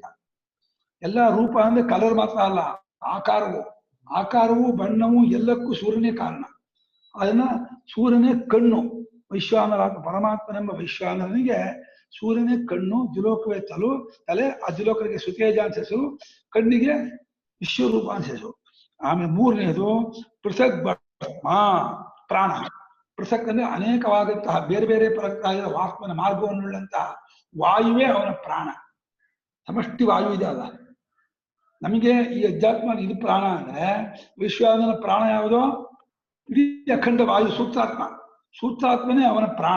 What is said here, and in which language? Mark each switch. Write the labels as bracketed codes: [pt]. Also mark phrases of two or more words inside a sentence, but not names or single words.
[kn] ಎಲ್ಲಾ ರೂಪ ಅಂದ್ರೆ ಕಲರ್ ಮಾತ್ರ ಅಲ್ಲ, ಆಕಾರವು ಬಣ್ಣವು ಎಲ್ಲಕ್ಕೂ ಸೂರ್ಯನೇ ಕಾರಣ. ಅದನ್ನ ಸೂರ್ಯನೇ ಕಣ್ಣು. ವೈಶ್ವಾನರ ಪರಮಾತ್ಮನೆಂಬ ವೈಶ್ವಾನರನಿಗೆ ಸೂರ್ಯನೇ ಕಣ್ಣು, ದ್ಯುಲೋಕವೇ ತಲೆ. ಆ ದ್ಯುಲೋಕರಿಗೆ ಸುತೇಜ ಅಂತ ಹೆಸರು, ಕಣ್ಣಿಗೆ ವಿಶ್ವರೂಪ ಅಂತ ಹೆಸರು. ಆಮೇಲೆ ಮೂರನೇದು ಪೃಥಕ್ ಪ್ರಾಣ. ಪೃಥಕ್ ಅಂದ್ರೆ ಅನೇಕವಾದಂತಹ ಬೇರೆ ಬೇರೆ ಪರಕ್ಕಾಗಿರುವ ವಾಸ್ಮನ ಮಾರ್ಗವನ್ನುಳ್ಳಂತಹ ವಾಯುವೇ ಅವನ ಪ್ರಾಣ. ಸಮಷ್ಟಿ ವಾಯು ಇದೆ ಅಲ್ಲ. ನಮಗೆ ಈ ಅಧ್ಯಾತ್ಮ ಇದು ಪ್ರಾಣ ಅಂದ್ರೆ ವಿಶ್ವಾನರ ಪ್ರಾಣ ಯಾವುದೋ? ಇಡೀ ಅಖಂಡ ವಾಯು ಸೂತ್ರಾತ್ಮನೇ ಅವನ ಪ್ರಾಣ.